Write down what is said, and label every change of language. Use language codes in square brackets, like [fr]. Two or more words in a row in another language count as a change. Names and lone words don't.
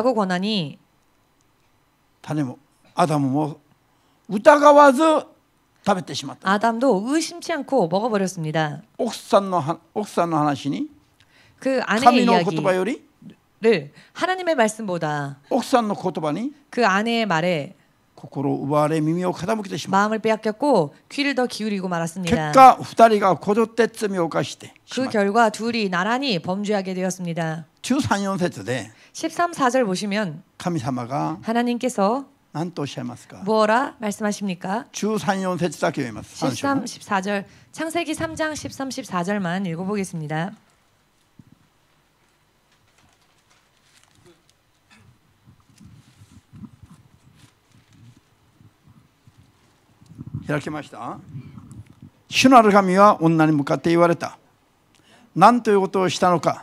[ko] 라고 권하니 [ja] 種もアダムも疑わず食べてしまった。 [ko] 아담도 의심치 않고 먹어버렸습니다. [ja] 奥さんの話に [ko] 그 아내의 [ja] 神の言葉より [ko] 이야기를 하나님의 말씀보다 [ja] 奥さんの言葉に [ko] 그 아내의 말에 [ja] 心を奪われ耳を傾けてしまう。 [ko] 마음을 빼앗겼고 귀를 더 기울이고 [ja] 結 [ko] 말았습니다. [ja] 果2人がこぞって罪を犯してし [ko] 그 [ja] まった。 [ko] 결과 둘이 나란히 범죄하게 되었습니다. [ja] 13、4 節で [ko] 13, 14절 보시면 [ja] 神様が [ko] 하나님께서 [ja] 何とおっしゃいますか。 [ko] 뭐라 말씀하십니까? [ja] 13、4 節だけ読みます。3 13, 章 [ko] 14절 창세기 3장 13, 14절만 읽어보겠습니다. [ja] 開けました。主なる神は女に向かって言われた。何ということをしたのか。